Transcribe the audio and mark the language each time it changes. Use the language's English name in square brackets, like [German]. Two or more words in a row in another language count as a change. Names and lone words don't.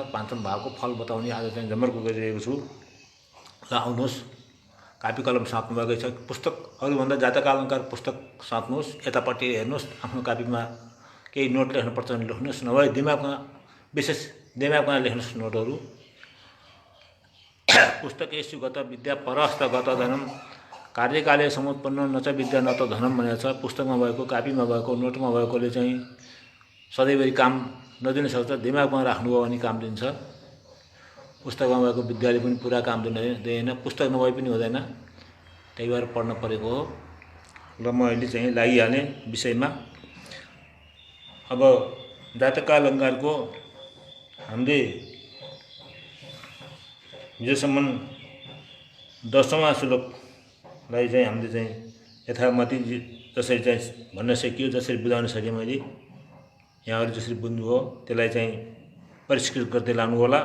[Nepali] पाँचम भावको फल बताउने आज चाहिँ जमर्को गरिरहेको छु। ल आउनुहोस्, कापी कलम साट्नुभएकै छ। पुस्तकहरूभन्दा जातक अलङ्कार पुस्तक साट्नुहोस्, यतापट्टि हेर्नुहोस्। आफ्नो कापीमा केही नोट लेख्नुपर्छ भने लेख्नुहोस्, नभए दिमागमा विशेष दिमागमा लेख्नुहोस् नोटहरू। [Sanskrit] पुस्तकेषु गत विद्या परस्त गत धनम कार्यकाले समुत्पन्न न च विद्या न त धनम [Nepali] भनेको छ। पुस्तकमा भएको, कापीमा भएको, नोटमा भएकोले चाहिँ सधैँभरि काम नदिन सक्छ। दिमागमा राख्नुभयो भने काम दिन्छ। पुस्तकमा भएको विद्याले पनि पुरा काम दिँदैन, पुस्तक नभए पनि हुँदैन। त्यही भएर पढ्न परेको हो। ल म अहिले चाहिँ लागिहालेँ विषयमा। अब जातक अलङ्कारको हामीले हिजोसम्म 10औं श्लोकलाई चाहिँ हामीले चाहिँ यथामति जसरी चाहिँ भन्न सकियो, जसरी बुझाउन सकेँ मैले, यहाँहरू जसरी बुझ्नुभयो त्यसलाई चाहिँ परिष्कृत गर्दै लानु होला।